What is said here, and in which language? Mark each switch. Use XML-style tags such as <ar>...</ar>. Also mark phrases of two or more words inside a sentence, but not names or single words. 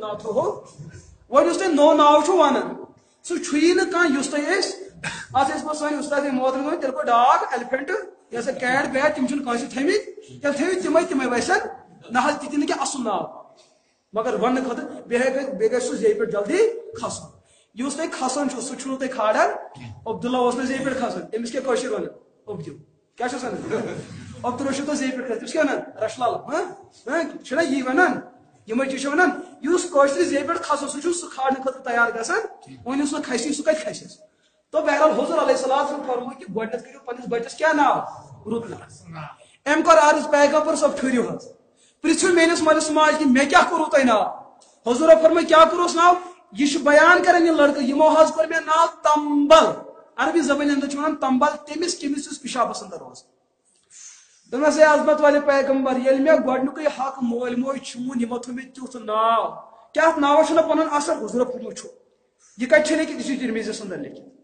<ks>ناو تھوہو وۄنۍ یُس تۄہہِ نوٚو ناو چھُو ونان سُہ چھُیی نہٕ کانٛہہ یُس تۄہہِ أسۍ اتھ ٲسۍ پتہٕ سٲنۍ اُستاد محترم ووٚن تیٚلہِ گوٚو</ks> <en>dog elephant</en> <ks>یا سا</ks> <en>cat bat</en> <ks>تِم چھِنہٕ کٲنٛسہِ تھٲمٕتۍ تیٚلہِ تھٲیِو تِمے ویسن نہ حظ تِتہِ نہٕ کینٛہہ اصل ناو مگر وننہٕ خٲطرٕ بیٚیہِ گژھِ سُہ زیٚیہِ پٮ۪ٹھ جلدی کھسُن یُس تۄہہِ کھسان چھُو سُہ چھُنہٕ تۄہہِ کھالان عبداللہ اوس نہٕ زیٚیہِ پٮ۪ٹھ کھسان تٔمِس کیٛاہ کٲشِر ونان عبدو کیٛاہ چھُس ونان عبداللہ چھُ تۄہہِ زیٚیہِ پٮ۪ٹھ کھسان تٔمِس کیٛاہ ونان رچھ لال چھُنہ یی ونان یِمے چیٖز چھِ ونان یُس کٲشرِ زیٚیہِ پٮ۪ٹھ کھسان سُہ چھُ سُہ کھالنہٕ خٲطرٕ تیار گژھان وۄنۍ یُس نہٕ کھسی سُہ کتہِ کھسٮ۪س تو بہرحال حضور</ks> <ar>علیہ الصلوۃ</ar> <ks>فرموو کہِ گۄڈنیتھ کٔرِو پننِس بچس کیٛاہ ناو رُت ناو أمۍ کوٚر عرض پیغمبر صٲب ٹھٔہرِو حظ پرژھِو میٲنِس مٲلِس ماجہِ کہِ مےٚ کیٛاہ کوٚروٕ تۄہہِ ناو حضوٗرو فرموو کیٛاہ کوٚرُس ناو یہ بیان کران یہ لڑکہ یمو حظ کوٚر مےٚ ناو تمبل عربی زبٲنۍ اندر چھِ ونان تمبل تٔمِس کٔمِس یُس پِشابس اندر اوس دوٚپنس</ks> <ur>اے عظمت والے پیغمبر</ur> <ks>ییٚلہِ مےٚ گۄڈنیُکُے حق مٲلۍ موج چھُون یِمو تھوٚو مےٚ تیُتھ ناو کیٛاہ اتھ ناوس چھُنہ پنُن اثر حضوٗرو فرموو چھُ یہ کتہِ چھُ لیکھِتھ یہِ چھُ ترمذیَس اندر لیکھِتھ</ks>